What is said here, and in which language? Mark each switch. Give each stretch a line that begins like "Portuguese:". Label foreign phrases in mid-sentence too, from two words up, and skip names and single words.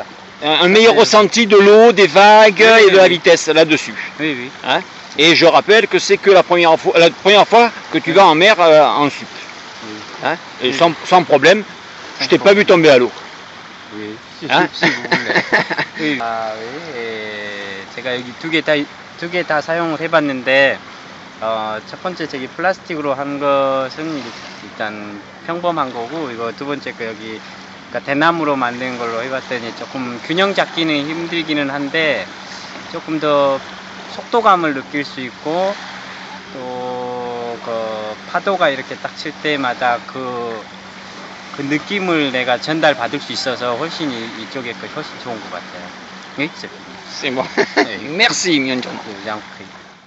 French: un meilleur ressenti de l'eau, des vagues Oui, et de la oui. vitesse là-dessus. Oui, oui. Hein. Et je rappelle que c'est que la première fois que tu vas en mer en sup. Oui. Hein. Et Oui. sans problème, je t'ai pas vu tomber à l'eau. Oui. Hein? si vous voulez. oui. 아, oui.
Korean: 제가 여기 두 개 다 사용을 해봤는데, 첫 번째 저기 플라스틱으로 한 것은 일단 평범한 거고, 이거 두 번째 거 여기 그러니까 대나무로 만든 걸로 해봤더니 조금 균형 잡기는 힘들기는 한데 조금 더 속도감을 느낄 수 있고, 또 그 파도가 이렇게 딱 칠 때마다 그 느낌을 내가 전달받을 수 있어서 훨씬 이쪽에 거 훨씬 좋은 것 같아요. 네?
French: C'est moi. Merci Myung-Chon.
Korean: 양푼.